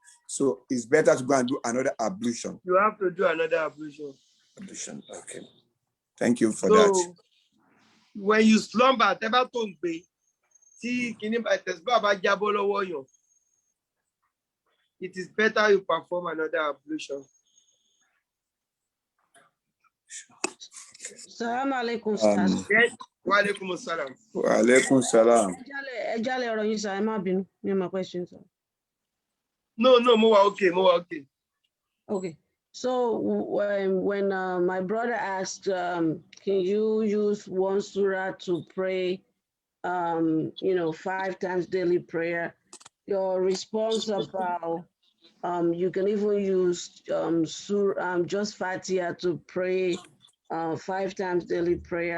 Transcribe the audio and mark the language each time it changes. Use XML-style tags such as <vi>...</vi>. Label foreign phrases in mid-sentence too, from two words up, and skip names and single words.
<en>So it's better to go and do another ablution. You have to do another ablution. Ablution, okay. Thank you for so, that. When you slumber, it is better you perform another ablution.</en> <ar>سلام عليكم، أستاذ. Yes, وعليكم السلام. وعليكم سلام.</ar> <yo>Ejale ọ̀rọ̀ yín sir, ẹ má bínú. Mi ò mọ</yo> <en>question sir. No, more okay. Okay. So when my brother asked, can you use one surah to pray, 5 times daily prayer? Your response about you can even use just Fatiha to pray 5 times daily prayer.</en>